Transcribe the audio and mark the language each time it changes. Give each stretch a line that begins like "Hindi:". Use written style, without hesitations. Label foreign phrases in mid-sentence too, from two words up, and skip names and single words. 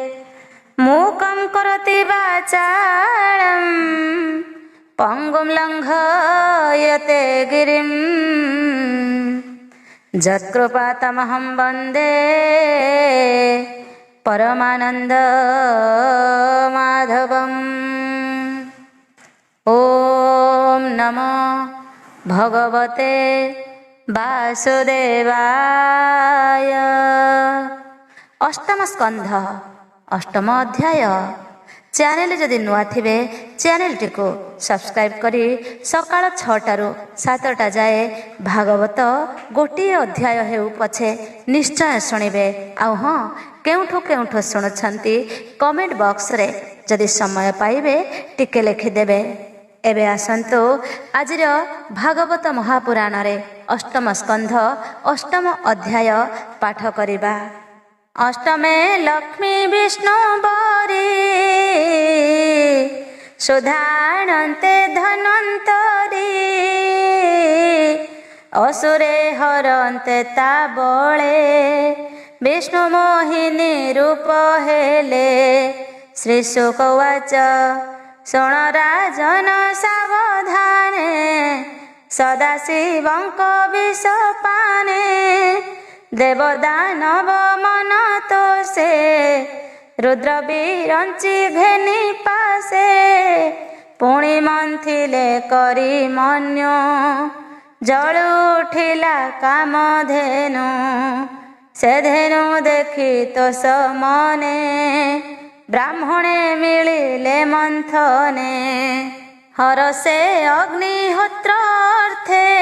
Sanskrit: मूकं करोति वाचालं पंगुं लङ्घयते गिरिं यत्कृपातमहं वन्दे परमानन्दमाधवम्। ॐ नमो भगवते वासुदेवाय। अष्टम स्कंध अष्टम अध्याय।
Odia: ଚ୍ୟାନେଲ ଯଦି ନୁଆ ଥିବେ ଚ୍ୟାନେଲ ଟିକୋ ସବସ୍କ୍ରାଇବ କରି ସକାଳ 6ଟାରୁ 7ଟା ଯାଏ ଭାଗବତ ଗୋଟେ ଅଧ୍ୟାୟ ହେଉ ପଛେ ନିଶ୍ଚୟ ଶୁଣିବେ। ଆଉ ହଁ, କେଉଠୋ ଶୁଣୁଛନ୍ତି
English: comment box
Odia: ରେ ଯଦି ସମୟ ପାଇବେ ଟିକେ ଲିଖିଦେବେ। ଏବେ ଆସନ୍ତୁ ଆଜିର ଭାଗବତ ମହାପୁରାଣ ରେ ଅଷ୍ଟମ ସ୍କନ୍ଧ ଅଷ୍ଟମ ଅଧ୍ୟାୟ ପାଠ କରିବା। ଅଷ୍ଟମେ ଲକ୍ଷ୍ମୀ ବିଷ୍ଣୁ ବରି ସୁଧାନନ୍ତେ ଧନନ୍ତରୀ ଅସୁରେ ହରନ୍ତେ ତା ବଳେ ବିଷ୍ଣୁ ମୋହିନୀ ରୂପ ହେଲେ। ଶ୍ରୀ ଶୁକ ଉବାଚ ଶୃଣ ରାଜନ ସାବଧାନେ ସଦାଶିବଙ୍କ ବିଷପାନେ ଦେବଦାନବ ମନ ତୋଷେ ରୁଦ୍ର ବିରଞ୍ଚି ଘେନି ପାସେ ପୁଣି ମନ୍ଥିଲେ କରି ମନ୍ୟୋ ଜଳୁ ଉଠିଲା କାମଧେନୁ ସେ ଧେନୁ ଦେଖି ତୋଷ ମନେ ବ୍ରାହ୍ମଣେ ମିଳିଲେ ମନ୍ଥନେ ହରସେ ଅଗ୍ନିହୋତ୍ର ଅର୍ଥେ